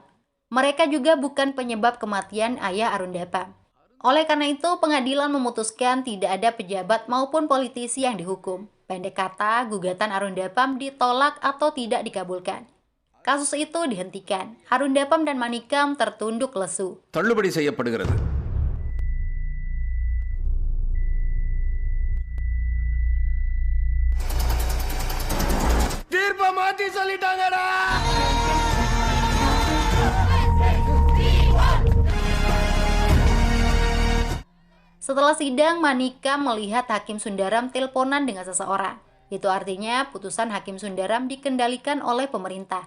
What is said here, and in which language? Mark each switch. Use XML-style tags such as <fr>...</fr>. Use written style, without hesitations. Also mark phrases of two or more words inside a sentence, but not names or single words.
<id>Mereka juga bukan penyebab kematian ayah Arundapam. Oleh karena itu, pengadilan memutuskan tidak ada pejabat maupun politisi yang dihukum. Pendek kata, gugatan Arundapam ditolak atau tidak dikabulkan. Kasus itu dihentikan. Arundapam dan Manikam tertunduk lesu.</id> <ta>தள்ளுபடி செய்யப்படுகிறது. தீர்ப்பை மாத்தி சொல்லிட்டாங்கடா.</ta> <id>Setelah sidang, Manikam melihat Hakim Sundaram teleponan dengan seseorang. Itu artinya putusan Hakim Sundaram dikendalikan oleh pemerintah.</id>